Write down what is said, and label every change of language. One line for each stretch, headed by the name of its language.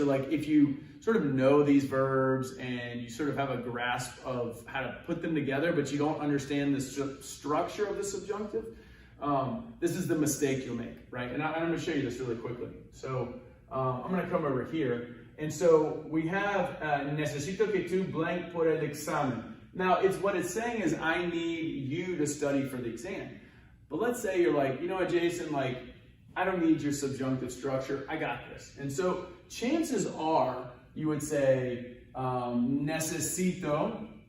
English: So like if you sort of know these verbs and you sort of have a grasp of how to put them together, but you don't understand the structure of the subjunctive, this is the mistake you'll make, right? And I'm going to show you this really quickly. So I'm going to come over here. And so we have
Spanish: necesito que tú
English: blank
Spanish: por el examen.
English: Now, what it's saying is I need you to study for the exam. But let's say you're like, you know what, Jason, like, I don't need your subjunctive structure. I got this. And so chances are you would say necesito.